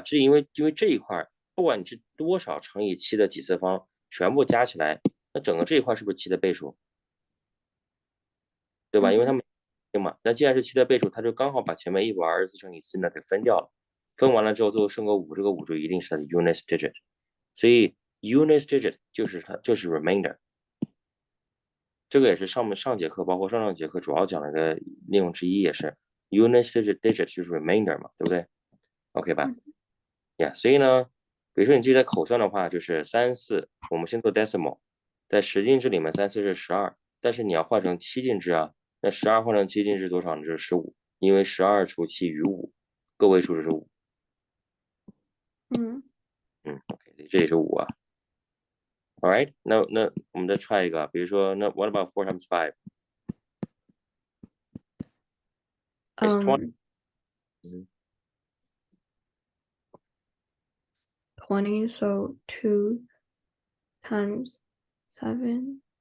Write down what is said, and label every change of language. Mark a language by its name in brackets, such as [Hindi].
[Chinese] 这因为这一块，不管你是多少乘以7的几次方，全部加起来，那整个这一块是不是7的倍数？对吧？因为它们嘛，那既然是7的倍数，它就刚好把前面124乘以7呢给分掉了。分完了之后，最后剩个5，这个5就一定是它的 unit digit。所以 unit digit 就是remainder。这个也是上节课，包括上节课主要讲的一个内容之一，也是 unit digit 就是 remainder 嘛，对不对 ？OK 吧？Yeah， 所以呢，比如说你自己在口算的话，就是3、4，我们先做 decimal， 在十进制里面3、4是12，但是你要换成7进制啊，那12换成7进制多少呢？就是15，因为12除7余5，个位数就是5。 OK， 这也是5啊。 [English] All right， [Chinese] 那我们再 [English] try [Chinese] 一个，比如说那 [English] what about 4 times 5？ It's 20. 20, so 2 times 7,